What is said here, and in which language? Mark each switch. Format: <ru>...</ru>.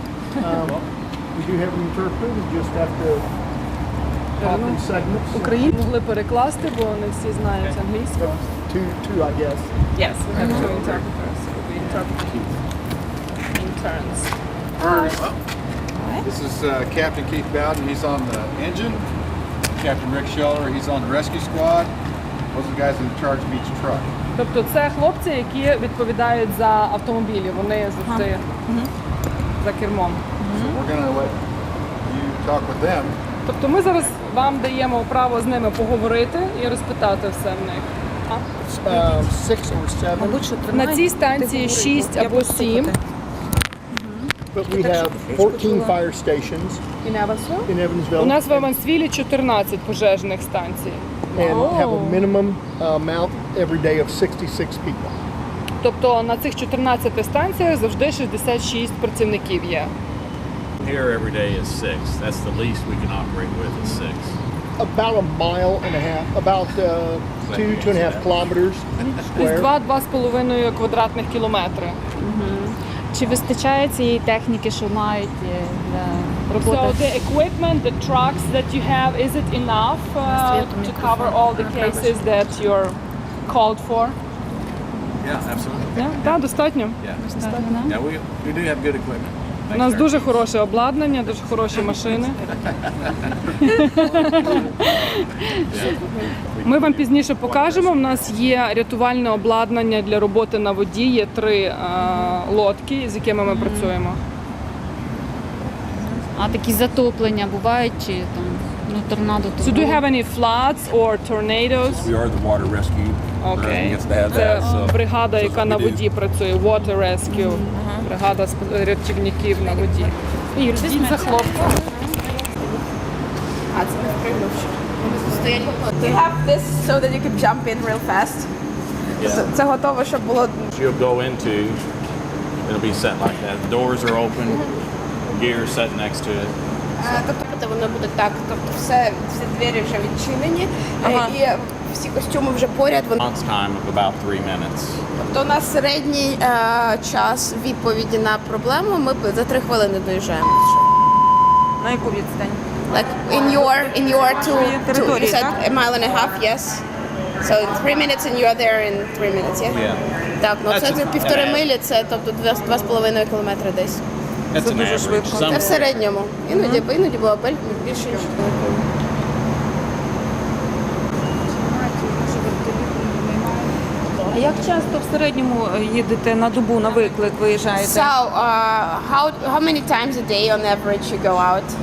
<en>we just have to pop in segments.</en> <uk>Українці могли перекласти, бо не всі знають англійську.</uk> <en>Two, I guess. Yes, we have two interpreters. So we interpret in turns. This is Captain Keith Bowden. He's on the engine. Captain Rick Scheller, he's on the rescue squad. Those are the guys in charge of each truck.</en> <uk>Тобто це хлопці, які відповідають за автомобілі. Вони завжди за кермом.</uk> <en>So we're going to let you talk with them.</en> <uk>Тобто ми зараз вам даємо право з ними поговорити і розпитати все в них.</uk> <en>6 or 7.</en> <uk>Мабуть, що На цій станції 6 або 7.</uk> <en>But we have 14 fire stations in Evansville.</en> <uk>У нас в Евансвілі 14 пожежних станцій.</uk> <en>And have a minimum amount every day of 66 people.</en> <uk>Тобто на цих 14 станціях завжди 66 працівників є.</uk> <en>Here every day is 6. That's the least we can operate with is 6. About a mile and a half, about 2.5 kilometers square.</en> <uk>2-2,5 квадратних кілометри. Чи вистачає цієї техніки, що мають для роботи?</uk> <en>So the equipment, the trucks that you have, is it enough to cover all the cases that you're called for? Yeah, absolutely.</en> <uk>Так, достатньо.</uk> <en>Yeah, we do have good equipment.</en> <uk>У нас дуже хороше обладнання, дуже хороші машини. Ми вам пізніше покажемо. У нас є рятувальне обладнання для роботи на воді. Є 3 лодки, з якими ми працюємо. А такі затоплення бувають чи там торнадо?</uk> <en>So do you have any floods or tornadoes? We are the water rescue.</en> <uk>Окей. Це бригада, яка на воді працює.</uk> <en>Water Rescue.</en> <uk>Бригада рятівників на воді. Йдіть за хлопцем.</uk> <en>You have this so that you can jump in real fast.</en> <uk>Це готово, щоб було.</uk> <en>You'll go into, it'll be set like that. Doors are open, gear set next to it.</en> <uk>Тобто воно буде так, тобто всі двері вже відчинені, і всі костюми вже поряд.</uk> <en>Response time of about 3 minutes.</en> <uk>Тобто у нас середній час відповіді на проблему, ми за 3 хвилини доїжджаємо. На яку відстань?</uk> <en>Like in your two, you said a mile and a half, yes? So 3 minutes and you are there in 3 minutes, yeah? Yeah.</en> <uk>Так, ну це 1,5 милі, це тобто 2,5 кілометри десь.</uk> <en>That's an average.</en> <uk>Це в середньому. Іноді було більше. А як часто в середньому їдете на добу на виклик, виїжджаєте?</uk> <en>So, how many times a day on average you go out?</en>